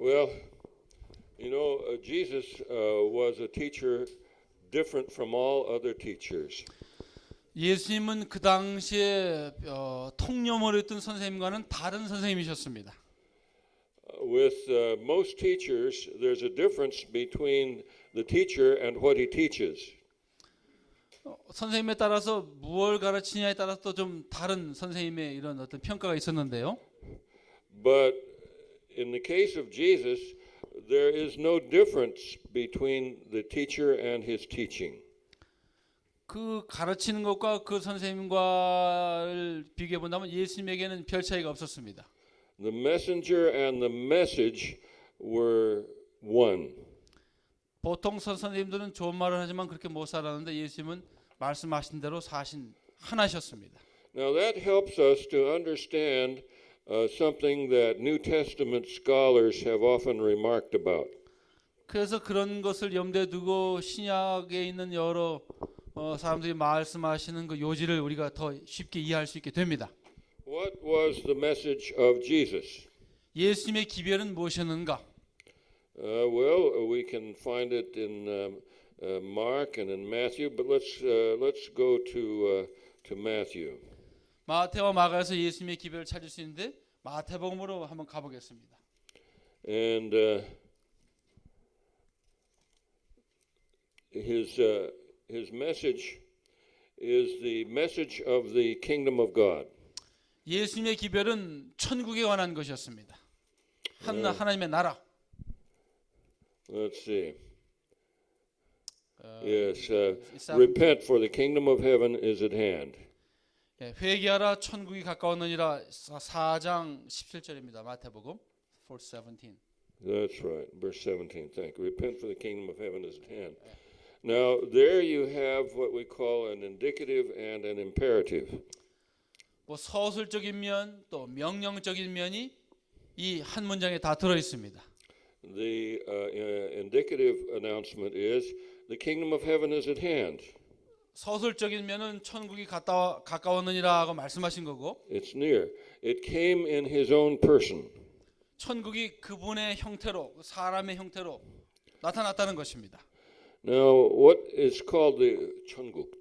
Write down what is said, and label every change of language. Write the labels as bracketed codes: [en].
[en] Well, Jesus was a teacher different from all other teachers. [ko] 예수님은 그 당시에 통념을 했던 선생님과는 다른 선생님이셨습니다. [en] With most teachers, there's a difference between the teacher and what he teaches. [ko] 선생님에 따라서 무엇을 가르치냐에 따라서 또 좀 다른 선생님의 이런 어떤 평가가 있었는데요. [en] But in the case of Jesus, there is no difference between the teacher and his teaching. [ko] 그 가르치는 것과 그 선생님과를 비교해 본다면 예수님에게는 별 차이가 없었습니다. [en] The messenger and the message were one. [ko] 보통 선생님들은 좋은 말을 하지만 그렇게 못 살았는데 예수님은 말씀하신 대로 사신 하나셨습니다. [en] Now that helps us to understand something that New Testament scholars have often remarked about. [ko] 그래서 그런 것을 염두에 두고 신약에 있는 여러 사람들이 말씀하시는 그 요지를 우리가 더 쉽게 이해할 수 있게 됩니다. [en] What was the message of Jesus? [ko] 예수님의 기별은 무엇이었는가? [en] Well, we can find it in Mark and in Matthew, but let's go to Matthew. [ko] 마태와 마가에서 예수님의 기별을 찾을 수 있는데 마태복음으로 한번 가보겠습니다. [en] And his message is the message of the kingdom of God. [ko] 예수님의 기별은 천국에 관한 것이었습니다. 하나님의 나라. [en] Let's see. Yes, repent for the kingdom of heaven is at hand. [ko] 회개하라 천국이 가까웠느니라 4장 17절입니다. 마태복음 4:17. [en] That's right, verse 17. Thank you. Repent for the kingdom of heaven is at hand. Now there you have what we call an indicative and an imperative. [ko] 뭐 서술적인 면 또 명령적인 면이 이 한 문장에 다 들어 있습니다. [en] The indicative announcement is the kingdom of heaven is at hand. [ko] 서술적인 면은 천국이 가까웠느니라 하고 말씀하신 거고 [en] It's near. It came in his own person. [ko] 천국이 그분의 형태로 사람의 형태로 나타났다는 것입니다. [en] Now what is called the 천국?